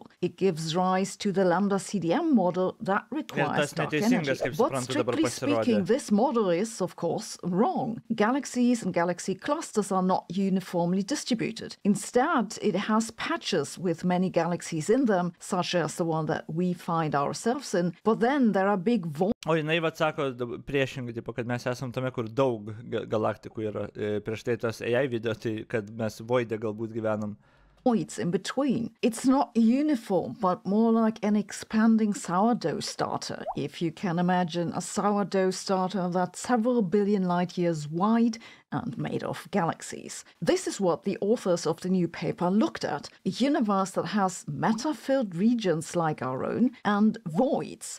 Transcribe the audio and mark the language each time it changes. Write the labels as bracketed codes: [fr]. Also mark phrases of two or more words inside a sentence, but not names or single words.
[en] It gives rise to the lambda CDM model that requires dark energy. But strictly speaking, this model is, of course, wrong. Galaxies and galaxy clusters are not uniformly distributed. Instead, it has patches with many galaxies in them, such as the one that we find ourselves in, but then there are big voids. [lt] O jinai atsako priešingai, tipo, kad mes esam tame, kur daug galaktikų yra. Prieš tai tas AI video, tai kad mes voide galbūt gyvenam. [en] In between. It's not uniform, but more like an expanding sourdough starter, if you can imagine a sourdough starter that's several billion light years wide and made of galaxies. This is what the authors of the new paper looked at, a universe that has matter-filled regions like our own and voids.